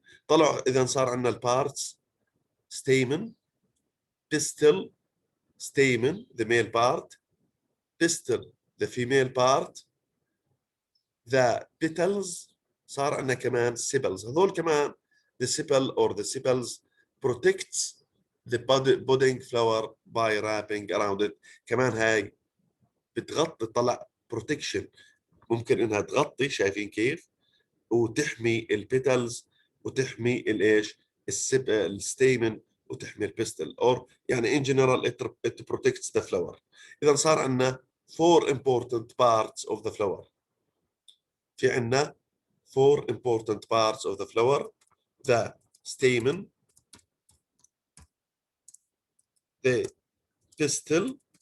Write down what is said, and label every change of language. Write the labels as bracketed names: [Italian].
[Arabic] طلعوا إذا صار عندنا البارتس [English] stamen, pistil, stamen the male part, pistil the female part, the petals [Arabic] صار عندنا كمان [English] sepals. [Arabic] هذول كمان [English] the sepal or the sepals protects the budding flower by wrapping around it. [Arabic] كمان هاي بتغطي طلع protection، ممكن انها تغطي، شايفين كيف، وتحمي البيتلز وتحمي الايش الستيمن وتحمي البستل، or يعني [English] in general it protects the flower. [Arabic] اذا صار عندنا [English] 4 important parts of the flower. [Arabic] في عندنا [English] 4 important parts of the flower: the stamen, the pistil.